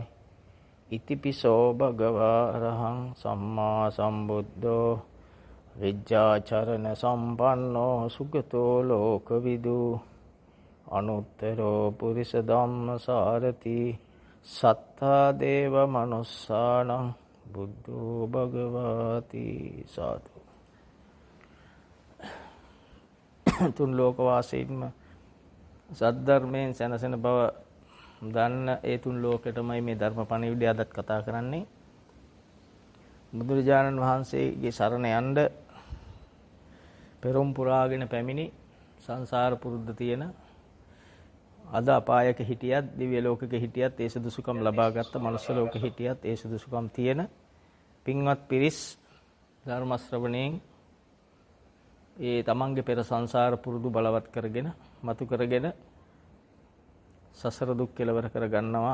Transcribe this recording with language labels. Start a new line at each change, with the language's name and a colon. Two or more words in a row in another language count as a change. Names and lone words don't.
Pali: ඉතිපිසෝ භගවා අරහං සම්මා සම්බුද්ධෝ විජ්ජාචරණ සම්පන්නෝ සුගතෝ ලෝකවිදු අනුත්තරෝ පුරිස ධම්මසාරති සත්තා දේව මනුස්සානං බුද්ධෝ භගවාති.
Sinhala: සාදු. තුන් ලෝක වාසීන්ම සද්ධර්මයෙන් සැනසෙන බව දන්න ඒ තුන් ලෝකෙටමයි මේ ධර්ම පණිවිඩය අදත් කතා කරන්නේ. බුදුරජාණන් වහන්සේගේ සරණ යන්න පෙරම් පුරාගෙන පැමිණි සංසාර පුරුද්ද තියෙන අද අපායක හිටියත් දිව්‍ය ලෝකෙක හිටියත් ඒ සුදුසුකම් ලබාගත්ත මනුෂ්‍ය ලෝකෙ හිටියත් ඒ සුදුසුකම් තියෙන පින්වත් පිරිස් ධර්ම ශ්‍රවණයෙන් ඒ තමන්ගේ පෙර සංසාර පුරුදු බලවත් කරගෙන මතු කරගෙන සසර දුක් කෙලවර කර ගන්නවා.